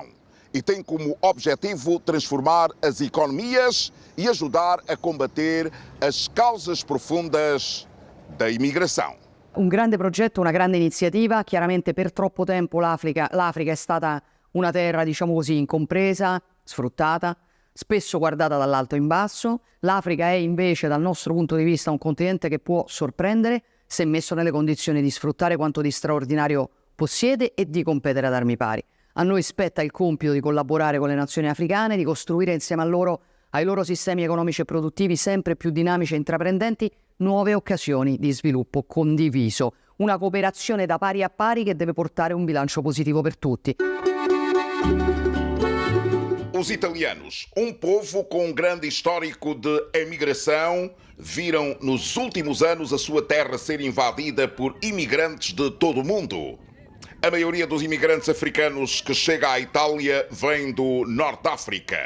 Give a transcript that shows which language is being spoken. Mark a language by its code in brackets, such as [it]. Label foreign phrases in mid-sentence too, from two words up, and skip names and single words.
[pt] E tem como objetivo transformar as economias e ajudar a combater as causas profundas da imigração. [it] Un grande progetto, una grande iniziativa. Chiaramente per troppo tempo l'Africa è stata una terra, diciamo così, incompresa, sfruttata, spesso guardata dall'alto in basso. L'Africa è invece, dal nostro punto di vista, un continente che può sorprendere se messo nelle condizioni di sfruttare quanto di straordinario possiede e di competere ad armi pari. A noi spetta il compito di collaborare con le nazioni africane, di costruire insieme a loro, ai loro sistemi economici e produttivi sempre più dinamici e intraprendenti, nuove occasioni di sviluppo condiviso. Una cooperazione da pari a pari che deve portare un bilancio positivo per tutti. [pt] Os italianos, um povo com um grande histórico de emigração, viram nos últimos anos a sua terra ser invadida por imigrantes de todo o mundo. A maioria dos imigrantes africanos que chega à Itália vem do Norte de África.